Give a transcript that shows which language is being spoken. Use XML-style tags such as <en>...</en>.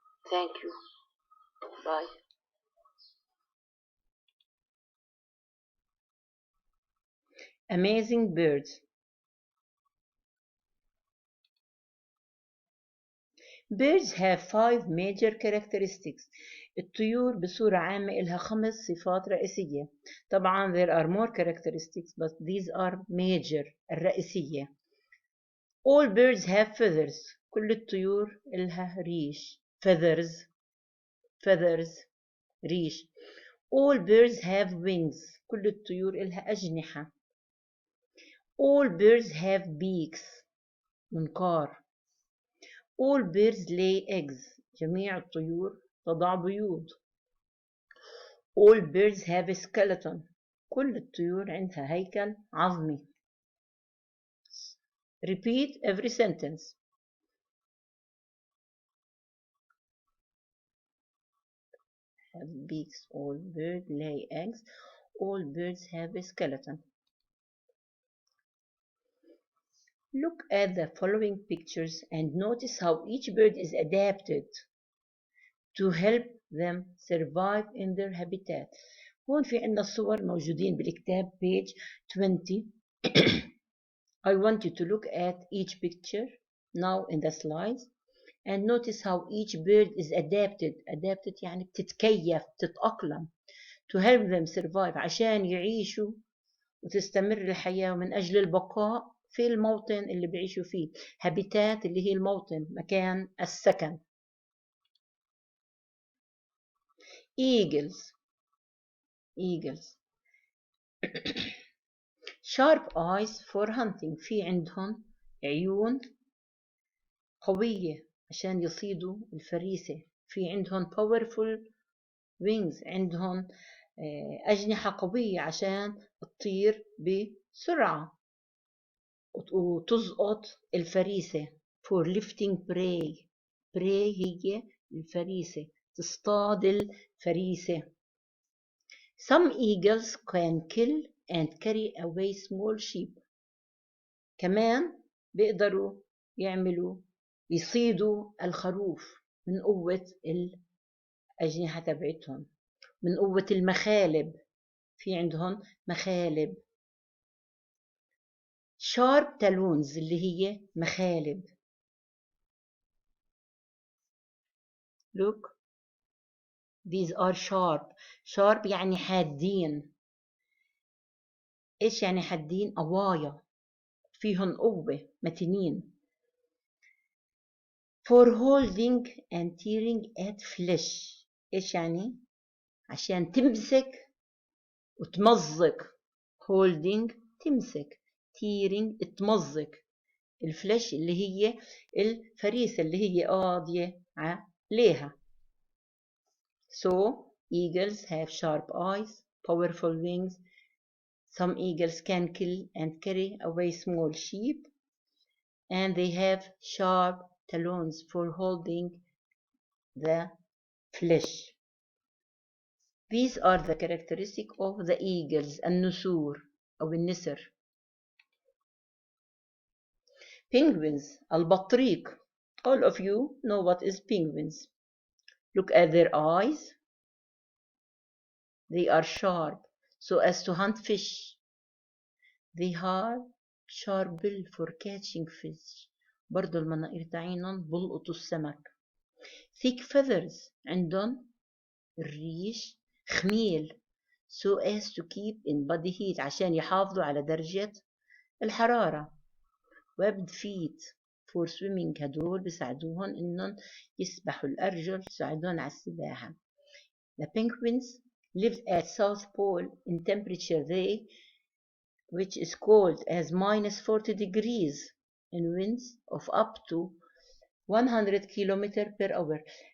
<en>Thank you. Bye. Amazing Birds. Birds have 5 major characteristics.</en> <ar>الطيور بصورة عامة إلها 5 صفات رئيسية. طبعا</ar> <en>there are more characteristics but these are major الرئيسية. All birds have feathers.</en> <ar>كل الطيور إلها ريش.</ar> <en>feathers</en> <ar>ريش.</ar> <en>All birds have wings.</en> <ar>كل الطيور إلها أجنحة.</ar> <en>All birds have beaks.</en> <ar>منقار.</ar> <en>All birds lay eggs.</en> <ar>جميع الطيور تضع بيوض.</ar> <en>All birds have a skeleton.</en> <ar>كل الطيور عندها هيكل عظمي.</ar> <en>Repeat every sentence. Have beaks. All birds lay eggs. All birds have a skeleton. Look at the following pictures and notice how each bird is adapted to help them survive in their habitat.</en> <ar>هون في عندنا الصور موجودين بالكتاب</ar> <en>page 20. I want you to look at each picture now in the slides and notice how each bird is adapted. Adapted</en> <ar>يعني بتتكيف تتأقلم</ar> <en>to help them survive</en> <ar>عشان يعيشوا وتستمر الحياة من أجل البقاء في الموطن اللي بيعيشوا فيه.</ar> <en>habitat</en> <ar>اللي هي الموطن مكان السكن.</ar> <en>eagles sharp eyes for hunting.</en> <ar>في عندهم عيون قوية عشان يصيدوا الفريسة. في عندهم</ar> <en>powerful wings.</en> <ar>عندهم أجنحة قوية عشان تطير بسرعة وتزقط الفريسة.</ar> <en>for lifting prey. prey</en> <ar>هي الفريسة. تصطاد الفريسة.</ar> <en>Some eagles can kill and carry away small sheep.</en> <ar>كمان بيقدروا يصيدوا الخروف من قوة الأجنحة تبعتهم. من قوة المخالب. في عندهم مخالب.</ar> <en>sharp talons</en> <ar>اللي هي مخالب.</ar> <en>look these are sharp</en> <ar>يعني حادين. إيش يعني حادين؟ قوايا فيهم قوة متينين.</ar> <en>for holding and tearing at flesh.</en> <ar>إيش يعني؟ عشان تمسك وتمزق.</ar> <en>holding</en> <ar>تمسك.</ar> <en>tearing</en> <ar>تمزق. الفلش اللي هي الفريسة اللي هي قاضية عليها.</ar> <en>so eagles have sharp eyes, powerful wings. Some eagles can kill and carry away small sheep, and they have sharp talons for holding the flesh. These are the characteristics of the eagles,</en> <ar>النسور أو النسر.</ar> <en>Penguins,</en> <ar>البطريق.</ar> <en>All of you know what is penguins. Look at their eyes. They are sharp so as to hunt fish. They have sharp bill for catching fish.</en> <ar>برضو المناقير تاعينهم بلقطوا السمك.</ar> <en>Thick feathers.</en> <ar>عندهم الريش خميل</ar> <en>so as to keep in body heat</en> <ar>عشان يحافظوا على درجة الحرارة.</ar> <en>webbed feet for swimming.</en> <ar>هدول بيساعدوهم إنهم يسبحوا الأرجل يساعدوهم على السباحة.</ar> <en>The penguins lived at South Pole in temperature they which is cold as -40 degrees in winds of up to 100 km/h.</en>